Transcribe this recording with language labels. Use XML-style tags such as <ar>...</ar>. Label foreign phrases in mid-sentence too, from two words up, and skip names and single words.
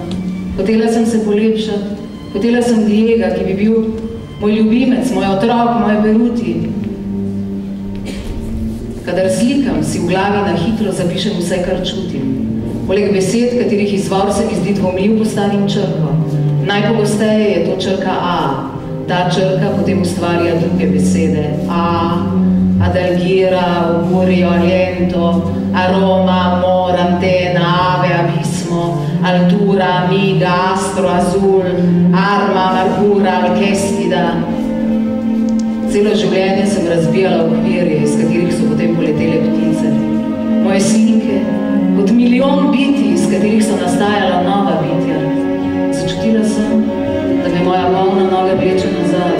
<sl>Hotela sem se polepšati, hotela sem Diega, ki bi bil moj ljubimec, moj otrok, moj peruti. Kadar slikam, si v glavi na hitro zapišem vse, kar čutim. Poleg besed, katerih izvor se mi zdi dvomljiv, postavim črko. Najpogosteje je to črka A. Ta črka potem ustvarja druge besede.</sl> <es>A, adalgira, augurio, aliento, aroma, amor, antena, ave, abismo, altura, amiga, astro, azul, arma, amargura, alkestida.</es> <sl>Celo življenje sem razbijala okvirje, iz katerih so potem poletele ptice. Moje slike, kot milijon biti, iz katerih so nastajala nova bitja. Začutila sem, da me moja polna noga vleče nazaj.</sl>